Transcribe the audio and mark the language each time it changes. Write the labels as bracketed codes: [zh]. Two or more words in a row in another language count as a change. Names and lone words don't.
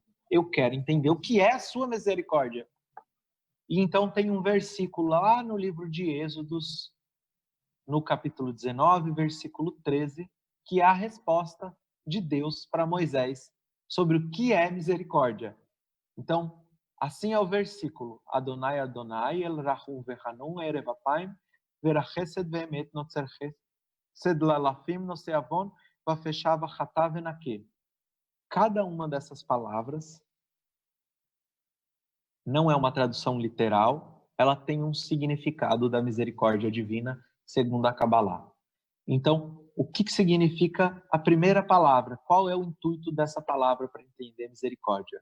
[pt] Eu quero entender o que é a sua misericórdia. E então tem um versículo lá no livro de Êxodos, no capítulo 19, versículo 13, que é a resposta de Deus para Moisés sobre o que é misericórdia. Então, assim é o versículo: [he] אדני אדני אל רחום וחנון ארך אפים ורב חסד ואמת נצר חסד לאלפים נשא עון ופשע וחטאה ונקה. [pt] Cada uma dessas palavras não é uma tradução literal, ela tem um significado da misericórdia divina, segundo a Kabbalah. Então, o que significa a primeira palavra? Qual é o intuito dessa palavra para entender misericórdia?